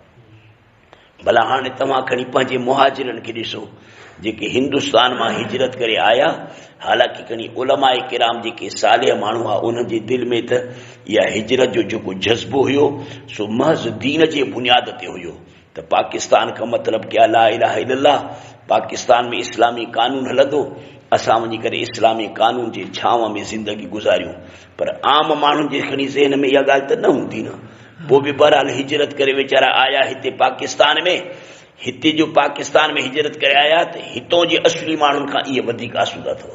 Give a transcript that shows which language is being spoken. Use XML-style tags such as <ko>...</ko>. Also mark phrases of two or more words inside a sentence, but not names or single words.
<sd>भला हाणे तव्हां खणी पंहिंजे मुहाजिरनि खे ॾिसो जेके हिंदुस्तान मां हिजरत करे आया, हालांकि खणी उलमाए किराम जेके सालिह माण्हू आहे उन्हनि जे दिलि में त इहा हिजरत जो जेको जज़्बो हुयो सो महज़ दीन जे बुनियाद ते हुयो त</sd> <ur>پاکستان کا مطلب کیا</ur> <ar>لا إله إلا الله,</ar> <sd>पाकिस्तान में इस्लामी कानून हलंदो, असां वञी करे इस्लामी कानून जे छांव में ज़िंदगी गुज़ारियूं। पर आम माण्हुनि जे खणी ज़हन में इहा ॻाल्हि त न हूंदी न। पोइ बि बहरहाल हिजरत करे वीचारा आया हिते पाकिस्तान में, हिते जो पाकिस्तान में हिजरत करे आया त हितों जे असली माण्हुनि खां इहे वधीक आसूदा अथव।</sd>